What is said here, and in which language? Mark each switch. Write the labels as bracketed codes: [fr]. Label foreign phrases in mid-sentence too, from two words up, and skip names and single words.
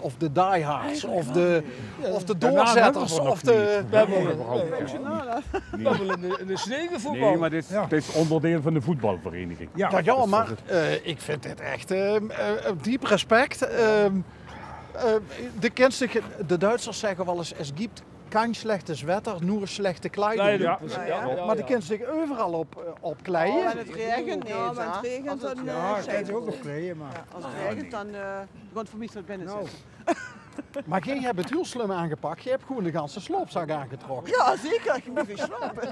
[nl] Of de diehards, of de doorzetters, of de... We hebben in de sneeuwvoetbal. Nee, maar dit is onderdeel van de voetbalvereniging. Ja, maar ik vind dit echt diep respect. De Duitsers zeggen wel eens, [de] es gibt kein schlechtes Wetter, nur slechte Kleidung. [nl] Ja. Maar die kunnen zich overal op kleien. En het regent, nee. Ja, maar het regent, dan Kan je ook nog kleden, maar... als het regent, dan gewoon voor mij het binnen zitten. Maar jij hebt het heel slim aangepakt. Je hebt gewoon de ganse sloopzak aangetrokken. Ja, zeker. Ik moet weer slapen.